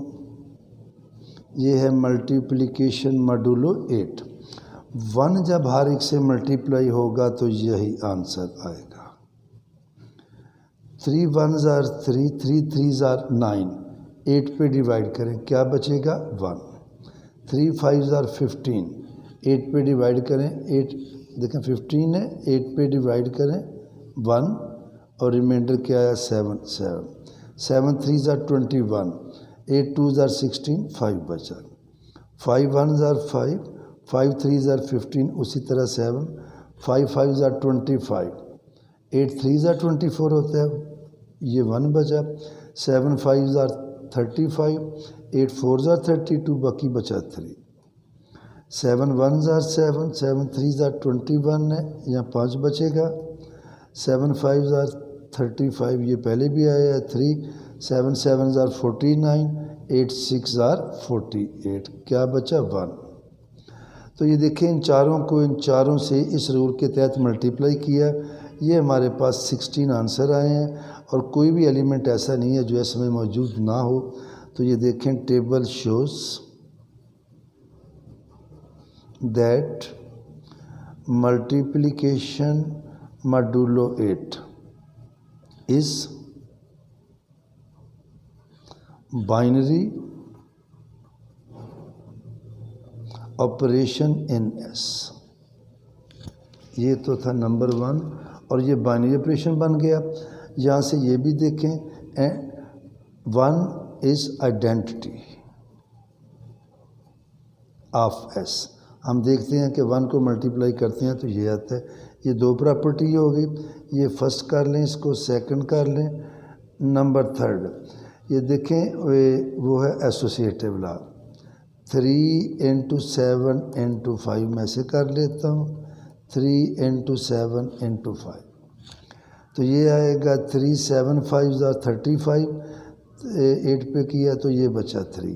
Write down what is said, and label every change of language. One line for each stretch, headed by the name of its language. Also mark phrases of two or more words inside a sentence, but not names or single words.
Urdu: یہ ہے
English: multiplication modulo
Urdu: 8۔ 1 جب ہر ایک سے ملٹیپلائی ہوگا تو یہی آنسر آئے گا۔
English: 3 1s are 3، 3 3s are 9،
Urdu: 8 پہ ڈیوائڈ کریں کیا بچے گا 1۔
English: 3 5s are 15،
Urdu: 8 پہ ڈیوائڈ کریں 8، دیکھیں 15 ہے، 8 پہ ڈیوائڈ کریں 1، اور ریمائنڈر کیا ہے 7 7۔
English: 7 3s are 21، 8 2s are 16، 5 بچا۔ 5 1s are 5، 5 3s are 15،
Urdu: اسی طرح 7۔
English: 5 5s are 25، 8 3s are 24
Urdu: ہوتا ہے، یہ 1 بچا۔
English: 7 5s are 35، 8 4s are 32،
Urdu: باقی بچا 3۔
English: 7 1s are 7، 7 3s are 21
Urdu: ہے، یہاں 5 بچے گا۔
English: 7 5s are 35،
Urdu: یہ پہلے بھی آیا ہے 3۔
English: 7 7s are 49، 8 6 are 48،
Urdu: کیا بچا 1۔ تو یہ دیکھیں ان چاروں کو ان چاروں سے اس رول کے تحت ملٹیپلائی کیا، یہ ہمارے پاس 16 آنسر آئے ہیں، اور کوئی بھی ایلیمنٹ ایسا نہیں ہے جو اس میں موجود نہ ہو۔ تو یہ دیکھیں
English: table shows that multiplication modulo 8 is binary operation in S۔
Urdu: یہ تو تھا نمبر 1، اور یہ
English: binary operation
Urdu: بن گیا۔ یہاں سے یہ بھی دیکھیں
English: 1 is identity of S۔
Urdu: ہم دیکھتے ہیں کہ 1 کو ملٹیپلائی کرتے ہیں تو یہ آتا ہے۔ یہ 2 پراپرٹی ہو گئی، یہ فرسٹ کر لیں، اس کو سیکنڈ کر لیں۔ نمبر 3 یہ دیکھیں وہ ہے
English: associative law.
Urdu: 3 × 7 × 5 میں سے کر لیتا ہوں، 3 × 7 × 5، تو یہ آئے گا
English: 3 7 5s are 35،
Urdu: 8 پہ کیا تو یہ بچا 3۔